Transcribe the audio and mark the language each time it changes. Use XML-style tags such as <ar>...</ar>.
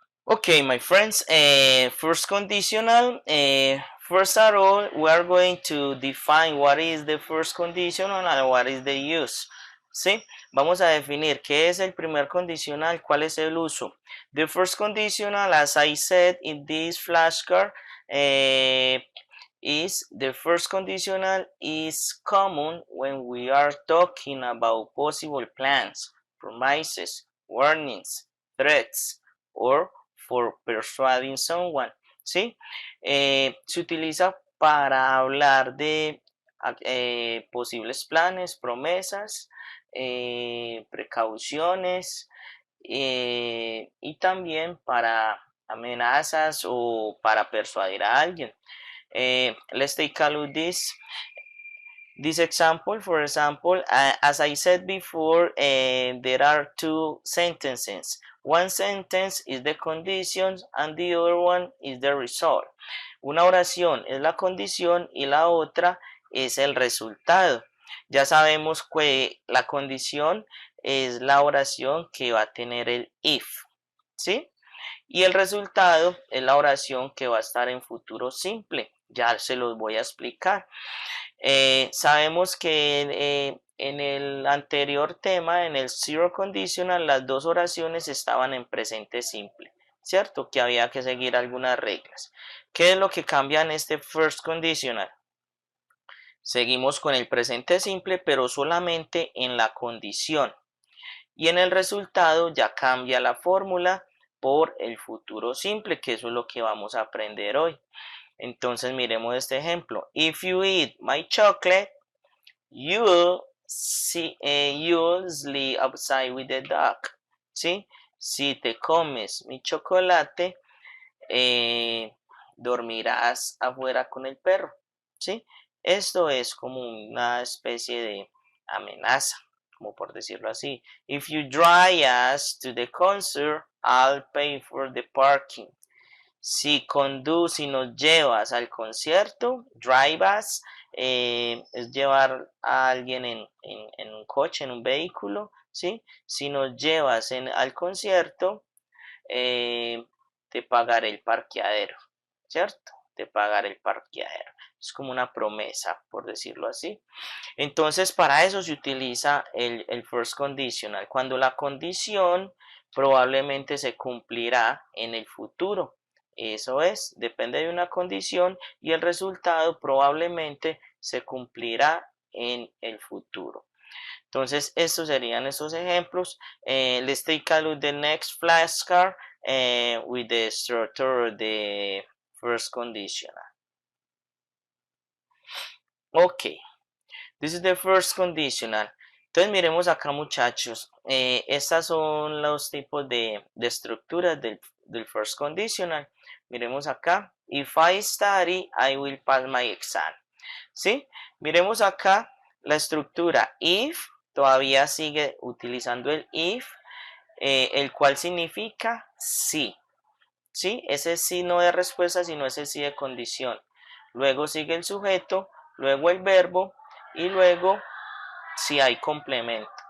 <en>Okay, my friends, first conditional, first of all, we are going to define what is the first conditional and what is the use.</en> <es>¿Sí? Vamos a definir qué es el primer condicional, cuál es el uso.</es> <en>The first conditional, as I said in this flashcard, is the first conditional is common when we are talking about possible plans, promises, warnings, threats, or for persuading someone.</en> <es>¿Sí? Se utiliza para hablar de posibles planes, promesas, precauciones y también para amenazas o para persuadir a alguien.</es> <en>Let's take a look this example. For example, as I said before, there are two sentences. One sentence is the condition and the other one is the result.</en> <es>Una oración es la condición y la otra es el resultado. Ya sabemos que la condición es la oración que va a tener el if, ¿sí? Y el resultado es la oración que va a estar en futuro simple. Ya se los voy a explicar. Sabemos que en el anterior tema, en el zero conditional, las dos oraciones estaban en presente simple, ¿cierto? Que había que seguir algunas reglas. ¿Qué es lo que cambia en este first conditional? Seguimos con el presente simple, pero solamente en la condición. Y en el resultado ya cambia la fórmula por el futuro simple, que eso es lo que vamos a aprender hoy. Entonces miremos este ejemplo.</es> <en>If you eat my chocolate, you'll sleep outside with the dog.</en> <es>¿Sí? Si te comes mi chocolate, dormirás afuera con el perro. ¿Sí? Esto es como una especie de amenaza, como por decirlo así.</es> <en>If you drive us to the concert, I'll pay for the parking.</en> <es>Si conduces y nos llevas al concierto,</es> <en>drive us,</en> <es>es llevar a alguien en un coche, en un vehículo, ¿sí? Si nos llevas al concierto, te pagaré el parqueadero, ¿cierto? Te pagaré el parqueadero. Es como una promesa, por decirlo así. Entonces, para eso se utiliza el first conditional, cuando la condición probablemente se cumplirá en el futuro. Eso es, depende de una condición y el resultado probablemente se cumplirá en el futuro. Entonces, estos serían esos ejemplos.</es> <en>Let's take a look at the next flashcard with the structure of the first conditional. Okay, this is the first conditional.</en> <es>Entonces, miremos acá, muchachos. Estas son los tipos de estructuras del first conditional. Miremos acá.</es> <en>If I study, I will pass my exam.</en> <es>¿Sí? Miremos acá la estructura. If todavía sigue utilizando el if, el cual significa sí. ¿Sí? Ese sí no es respuesta, sino ese sí de condición. Luego sigue el sujeto, luego el verbo y luego si hay complemento.</es>